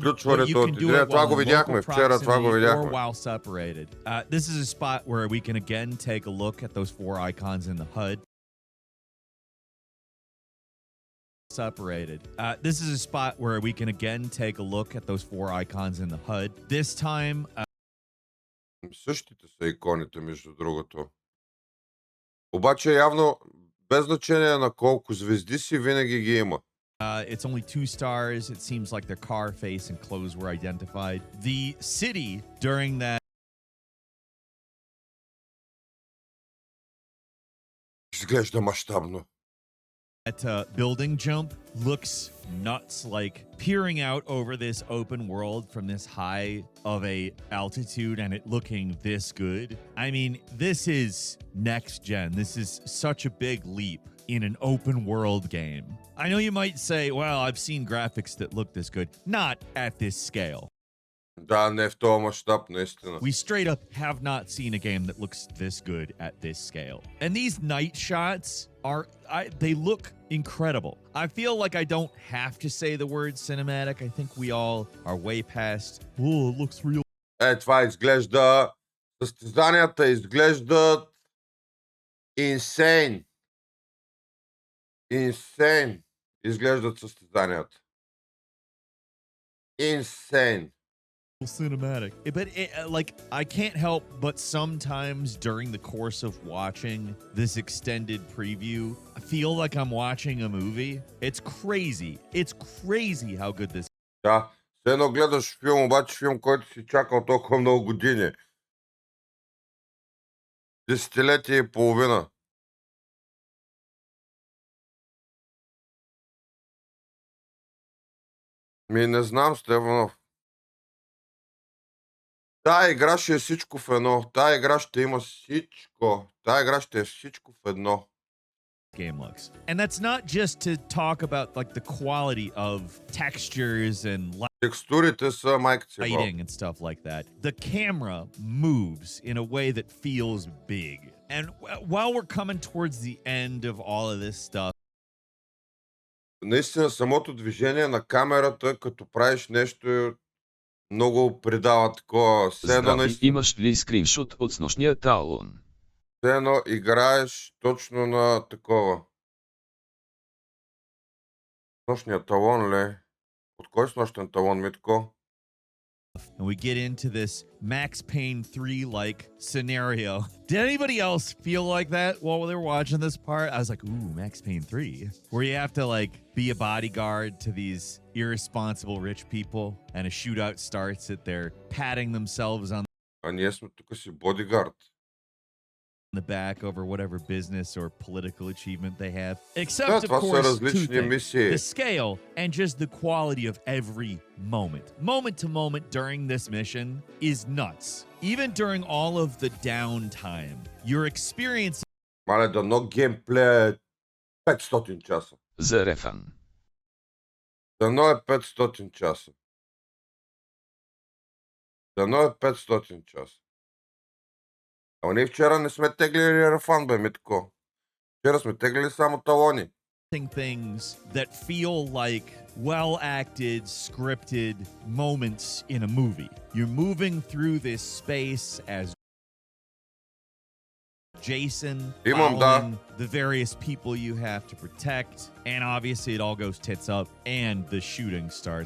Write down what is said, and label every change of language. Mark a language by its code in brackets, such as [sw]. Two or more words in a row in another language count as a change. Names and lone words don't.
[en] But you can do it while in local proximity or while separated. This is a spot where we can again take a look at those 4 icons in the HUD. Separated. This is a spot where we can again take a look at those 4 icons in the HUD. This time... [bg] Същите са иконите, между другото. Обаче явно, без значение на колко звезди си, винаги ги има. [en] It's only 2 stars. It seems like their car face and clothes were identified. The city during that... [bg] Изглежда мащабно. [en] That building jump looks nuts, like peering out over this open world from this high of a altitude and it looking this good. I mean, this is next gen. This is such a big leap in an open world game. I know you might say, well, I've seen graphics that look this good. Not at this scale. [bg] Да, не в този мащаб, наистина. [en] We straight up have not seen a game that looks this good at this scale. And these night shots they look incredible. I feel like I don't have to say the word cinematic. I think we all are way past, oh, it looks real. [bg] Това изглежда... Състезанията изглеждат... [en] Insane. Insane. [bg] Изглеждат състезанията. [en] Insane. Cinematic. But like, I can't help but sometimes during the course of watching this extended preview, I feel like I'm watching a movie. It's crazy. It's crazy how good this is. [bg] Да, все едно гледаш филм, обаче филм, който си чакал толкова много години. Десетилетие и половина. Не знам, Стефанов. Тая игра ще е всичко в едно. Тая игра ще има всичко. Тая игра ще е всичко в едно. [en] Game looks. And that's not just to talk about like the quality of textures and [bg] Текстурите са майка си [en] lighting and stuff like that. The camera moves in a way that feels big. And while we're coming towards the end of all of this stuff, [bg] наистина самото движение на камерата, като правиш нещо, много придава такова. Здрави, имаш ли скриншот от снощния талон? Все едно играеш точно на такова. Нощния талон, ле. От кой с нощен талон, Митко? [en] And we get into this Max Payne 3 like scenario. Did anybody else feel like that while they were watching this part? I was like, ooh, Max Payne 3, where you have to like be a bodyguard to these irresponsible rich people, and a shootout starts that they're patting themselves on [bg] А ние сме тук си бодигард. [en] the back over whatever business or political achievement they have. [bg] Да, [en] Except, of [bg] това са [en] course, two [bg] различни [en] things. [bg] мисии. [en] The scale and just the quality of every moment. Moment to moment during this mission is nuts. Even during all of the downtime, your experience [bg] Мале, дано геймплея е 500 часа. За REFAN. Дано е 500 часа. Дано е 500 часа. Ама ние вчера не сме теглили REFAN, бе, Митко. Вчера сме теглили само талони. [en] things that feel like well-acted, scripted moments in a movie. You're moving through this space as Jason, [bg] Имам, да. [en] following the various people you have to protect, and obviously it all goes tits up, and the shooting starts.